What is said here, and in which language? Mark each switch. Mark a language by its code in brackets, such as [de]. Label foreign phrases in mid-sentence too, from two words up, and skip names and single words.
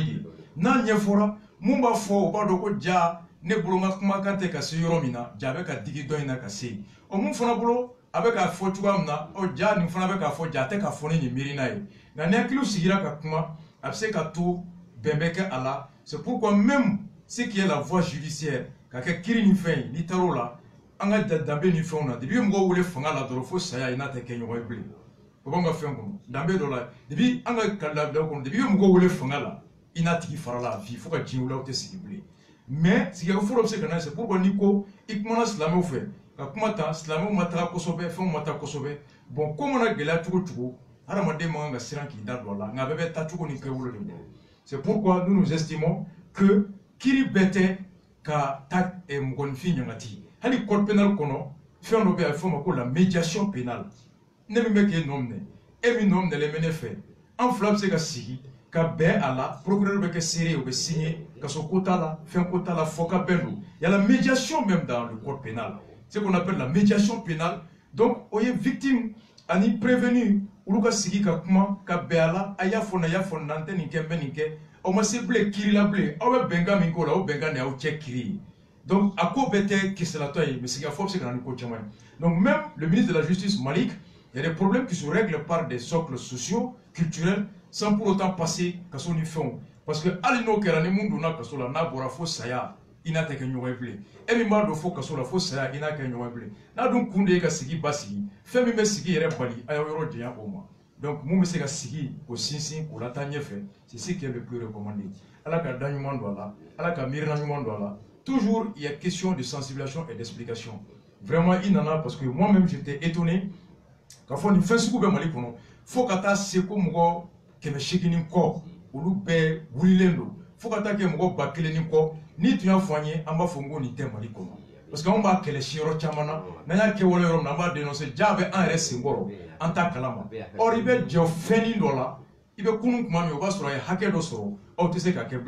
[bm] de ye n'a ɲɛfɔra mun b'a fɔ o b'a dɔn ko ja ne bolo n ka kumakan tɛ ka se yɔrɔ min na ja bɛ ka digi dɔ in na ka se yen ɔ mun fana bolo a bɛ k'a fɔ cogoya min na ɔ ja nin fana bɛ k'a fɔ ja a tɛ k'a fɔ ni nin miirina ye nka ni hakiliw sigira ka kuma a bɛ se ka to bɛn bɛ kɛ a la [fr] c'est pourquoi même ce qui est la voie judiciaire [bm] ka kɛ kiiri ni fɛn ye n'i taar'o la an ka danbe ni fɛnw na depuis mɔgɔw wele fanga la dɔrɔn fo saya i n'a tɛ kɛ ɲɔgɔn ye bilen o b'an ka fɛn kɔnɔ danbe dɔ la depuis an ka labilaw kɔnɔ depuis mɔgɔw wele fanga la i n'a tigi fara la a vie fo ka diɲɛ wuli aw tɛ sigi bilen mais sigikafɔ dɔ bɛ se ka na [fr] c'est pourquoi [bm] n'i ko i kumana silamɛw fɛ ka kuma ta silamɛw ma taga kosɛbɛ fɛnw ma taa kosɛbɛ bon ko mana gɛlɛya cogo cogo hadamaden man kan ka siran k'i da don a la nka a bɛɛ bɛ taa cogo ni kɛwolo de bolo [fr] c'est pourquoi nous nous estimons que [bm] kiiri bɛɛ tɛ ka taa mɔgɔninfin ɲagati hali [fr] code pénal [bm] kɔnɔ fɛn dɔ bɛ yen a bɛ fɔ o ma ko [fr] la médiation pénale [bm] ne min bɛ k'e nɔ minɛ e min nɔ minɛlen bɛ ne fɛ an fila bɛ se ka sigi ka bɛn a la procureur bɛ kɛ seere o bɛ signer ka sɔrɔ ko t'a la fɛn ko t'a la fɔ ka bɛn don. [fr] Il y a la médiation même dans le code pénal, ce qu'on appelle la médiation pénale. [bm] Donc o ye victime ani prévenu olu ka sigi ka kuma ka bɛn a la a y'a fɔ na n tɛ nin kɛ n bɛ nin kɛ aw ma se bilen kiiri la bilen aw bɛ bɛnkan min k'o la o bɛnkan de y'aw cɛ kiiri ye. Donc a ko bɛɛ tɛ kisalatɔ ye mais sigikafɔ bɛ se ka na ni ko caman ye. [fr] Donc même le ministre de la Justice Malik, il y a des problèmes qui se règlent par des socles sociaux, culturels, sans pour autant passer [bm] kaso ni fɛnw. Parce que hali n'o kɛra ni mun donna kaso la n'a bɔra fo saya i n'a tɛ kɛ ɲɔgɔn ye bilen. E min b'a dɔn fo kaso la fo saya i n'a kɛ ɲɔgɔn ye bilen. N'a dun kun de ye ka sigi basigi fɛn min bɛ sigi yɛrɛ bali a y'aw yɔrɔ janya o ma. Donc mun bɛ se ka sigi k'o sinsin k'o lataa ɲɛfɛ [fr] c'est ce qui est le plus recommandé. [bm] Ala ka da ɲuman don a la, Ala ka miirina ɲuman don a la. [fr] Toujours il y a question de sensibilisation et d'explication. Vraiment il [bm] nana [fr] parce que moi-même j'étais étonné [bm] k'a fɔ nin fɛn sugu bɛ Mali kɔnɔ fo ka taa se ko mɔgɔ 800 ni kɔ olu bɛɛ wulilen don fo ka taa kɛ mɔgɔ 1000 ni kɔ ni tun y'a fɔ an ye an b'a fɔ n ko nin tɛ Mali kɔnɔ [fr] parce que [bm] anw b'a kɛlɛ si yɔrɔ caman na n'an y'a kɛwale yɔrɔ min na an b'a dénoncer jaa bɛ an yɛrɛ senkɔrɔ an t'a kalama or i bɛ jɛ fɛnnin dɔ la i bɛ kunun tuma min o b'a sɔrɔ a ye hakɛ dɔ sɔrɔ aw tɛ se ka kɛ